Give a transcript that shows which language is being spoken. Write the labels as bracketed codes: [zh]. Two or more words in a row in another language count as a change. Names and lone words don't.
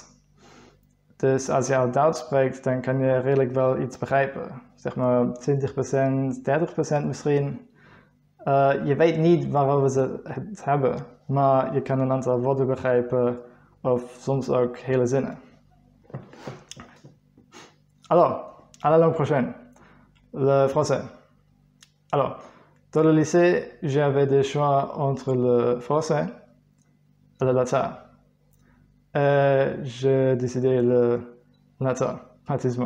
[nl] Dus als je al Duits spreekt, dan kan je redelijk wel iets begrijpen. Zeg maar 20%, 30% misschien. Je weet niet waarover ze het hebben, maar je kan een aantal woorden begrijpen of soms ook hele zinnen. [fr] Alors, à la langue prochaine, le français. Alors, dans le lycée, j'avais des choix entre le français et le latin. J'ai décidé le latin, pratiquement.